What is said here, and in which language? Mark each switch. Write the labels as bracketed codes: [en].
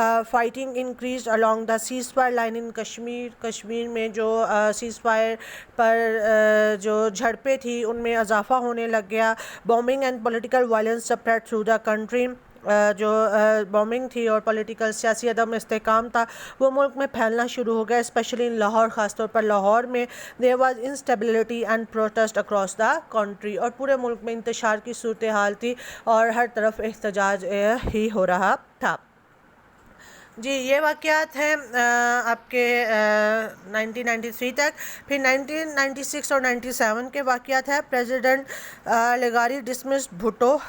[en] Fighting increased along the cease fire line in Kashmir. [ur] کشمیر میں جو cease fire پر جو جھڑپیں تھیں ان میں اضافہ ہونے لگ گیا. [en] Bombing and political violence spread through the country. [ur] جو بومبنگ تھی اور پولیٹیکل سیاسی عدم استحکام تھا وہ ملک میں پھیلنا شروع ہو گیا, [en] especially in Lahore, [ur] خاص طور پر لاہور میں. [en] there was instability and protest across the country. [ur] اور پورے ملک میں انتشار کی صورتحال تھی اور ہر طرف احتجاج ہی ہو رہا تھا. جی یہ واقعات ہیں آپ کے 1993 تک. پھر 1996 اور 97 کے واقعات ہیں. President لغاری dismiss Bhutto.